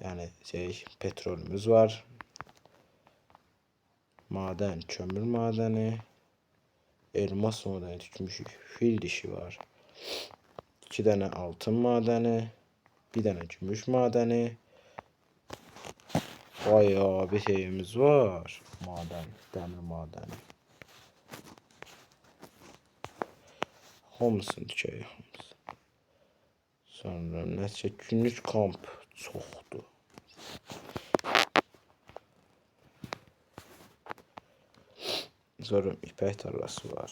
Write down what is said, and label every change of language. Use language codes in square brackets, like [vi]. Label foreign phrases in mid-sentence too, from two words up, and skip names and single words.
[tr] Yani petrolümüz var. Maden, kömür madeni. Elmas madeni tikmişik. Fil dişi var. 2 tane altın madeni. Bir tane gümüş madeni. Bayağı bir şeyimiz var. Maden, demir madeni. [az] Hamısını tikək. Sonra nəsə günlük kamp çoxdur. Sonra ipək tarlası var.